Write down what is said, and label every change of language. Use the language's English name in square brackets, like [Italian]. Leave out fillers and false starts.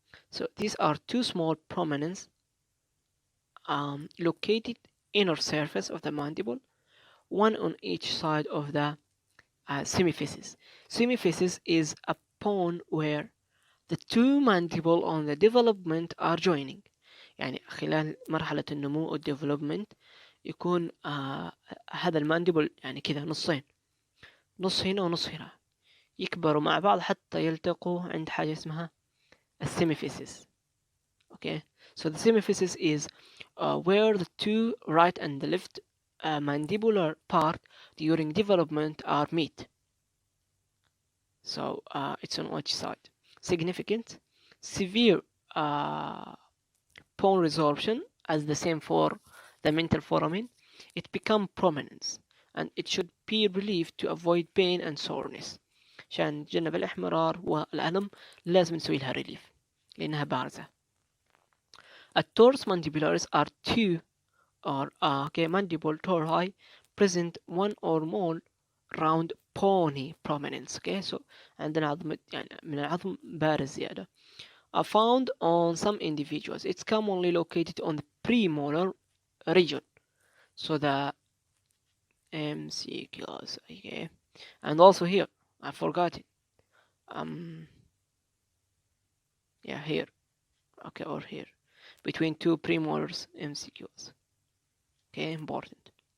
[English] So these are two small prominence located inner surface of the mandible, one on each side of the semiphysis. Semiphysis is a bone where the two mandible on the development are joining. [Arabic] يعني خلال مرحلة النمو أو development يكون هذا المانديبل يعني كذا نصين، نص هنا ونص هنا، يكبروا مع بعض حتى يلتقوا عند حاجة اسمها السيميفيسيس. [English] Okay, so the semiphysis is where the two right and the left mandibular part during development are meet. So it's on each side. Significant, severe bone resorption as the same for the mental foramen. It become prominence and it should be relieved to avoid pain and soreness. [Arabic] عشان نتجنب الإحمرار والألم لازم نسوي لها relief لأنها بارزة. [English] التورس mandibularis are two or mandible tori present one or more round bony prominence. Okay, so [Arabic] عندنا عظم يعني من العظم بارز زيادة. [English] Are found on some individuals. It's commonly located on the premolar region. So the MCQs, okay, and also here I forgot it. Yeah, here, okay, or here, between two premolars MCQs. Okay, important.